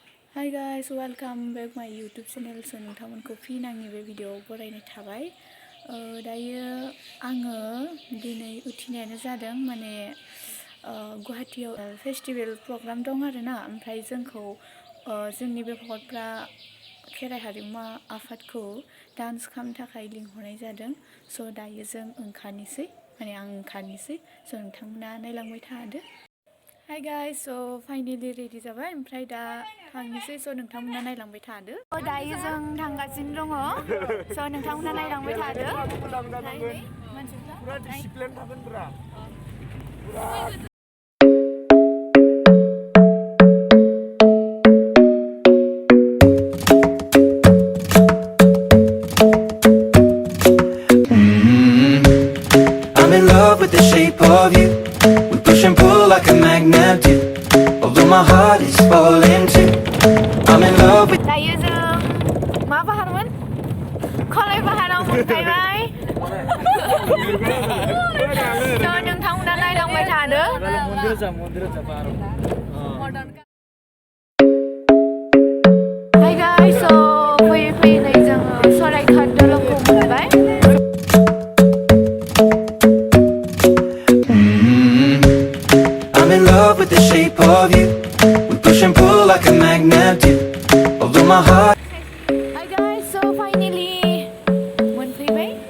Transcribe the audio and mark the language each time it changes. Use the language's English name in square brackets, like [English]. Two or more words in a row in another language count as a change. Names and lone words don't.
[English] Hi guys, welcome back my YouTube channel. [Bodo] So नोंथांमोनखौ फिन आंनि बे भिडिअ'आव बरायनाय थाबाय। दायो आङो दिनै उथिनायानो जादों माने गुवाहाटीयाव फेस्टिभेल प्रग्राम दं आरोना, ओमफ्राय जोंखौ जोंनि बे भकतफ्रा खेराइ हारिमु आफादखौ डान्स खालामनो थाखाय लिंहरनाय जादों। स' दायो जों ओंखारनोसै, माने आं ओंखारनोसै। स' नोंथांमोना नायलांबाय थादो। [English] Hi guys, so finally ready [Bodo] जाबाय, ओमफ्राय दा थांनोसै। स' नोंथांमोना नायलांबाय थादो। दायो जों थांगासिनो दङ। स' नोंथांमोना नायलांबाय थादो। मानसिफ्रा डिसिप्लिन थागोनब्रा। [English] I'm in love with the shape of you. We push and pull like a magnet do. Although my heart is falling too. I'm in love with. [Bodo] दायो जों मा बाहारमोन? खलाय बाहाराव मोनफैबाय। स' नोंथांमोना नायलांबाय थादो। [English] Hi guys, so [Bodo] फैयै फैयै जोङो सरायघाट दलंखौ मोनबाय। [English] I'm in love with the shape of you. We push and pull like a magnet do. Although my heart. Hi guys, so finally मोनफैबाय।